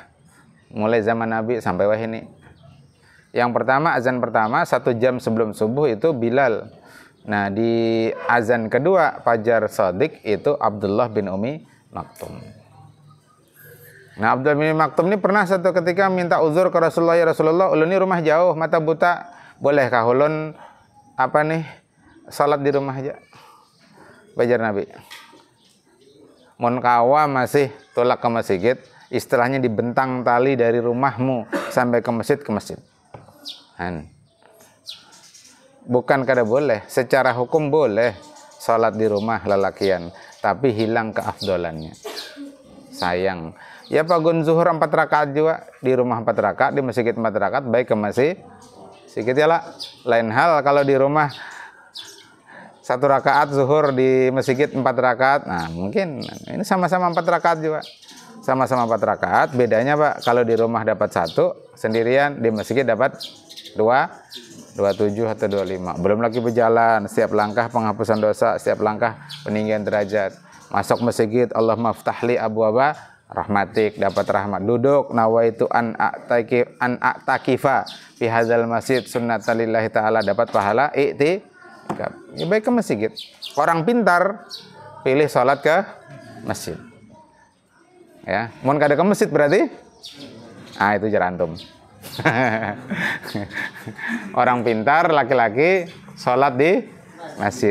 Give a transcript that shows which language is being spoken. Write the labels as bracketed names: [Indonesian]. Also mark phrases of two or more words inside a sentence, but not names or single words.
[Indonesian] Mulai zaman Nabi sampai wah ini. Yang pertama, azan pertama 1 jam sebelum subuh itu Bilal. Nah, di azan kedua Fajar Shadiq itu Abdullah bin Ummi Maktum. Nah, Abdullah bin Maktum ini pernah satu ketika minta uzur ke Rasulullah, [Banjar] ya Rasulullah, ulun ini rumah jauh, mata buta, bolehkah ulun salat di rumah aja? Bajar Nabi. Mun kawa masih tolak ke masjid, istilahnya dibentang tali dari rumahmu sampai ke masjid. [Indonesian] Bukan kada boleh, secara hukum boleh salat di rumah lelakian, tapi hilang keafdolannya. Sayang. [Banjar] Ya pagun zuhur 4 rakaat juga, di rumah 4 rakaat, di masjid 4 rakaat, baik ke masjid sedikit ya lah. [Indonesian] Lain hal kalau di rumah 1 rakaat zuhur, di masjid 4 rakaat. Nah, mungkin ini sama-sama 4 rakaat juga. Sama-sama 4 rakaat, bedanya Pak, kalau di rumah dapat 1 sendirian, di masjid dapat 2, 27 atau 25. Belum lagi berjalan, setiap langkah penghapusan dosa, setiap langkah peninggian derajat. Masuk masjid, [Arabic] Allah maftahli abwaba rahmatik, [Indonesian] dapat rahmat. Duduk, [Arabic] nawaitu an a'takifa fi hadzal masjid sunnatalillahi ta'ala, [Indonesian] dapat pahala i'tikaf. Ya baik ke masjid. Orang pintar pilih salat ke masjid. [Banjar] Ya, mun kada ke masjid berarti itu jarantum. [Indonesian] Orang pintar laki-laki salat di masjid.